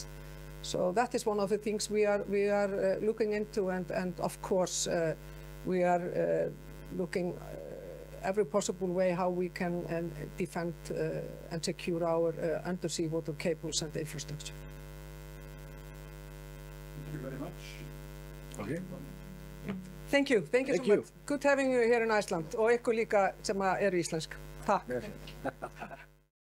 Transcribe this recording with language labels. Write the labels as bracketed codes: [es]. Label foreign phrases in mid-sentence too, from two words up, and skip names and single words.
[en] So that is one of the things we are looking into, and of course we are looking every possible way how we can defend and secure our undersea water cables and infrastructure. Thank you very much. Okay. Thank you so much. Good having you here in Iceland, [is] og ykkur líka sem eru íslensk. Takk.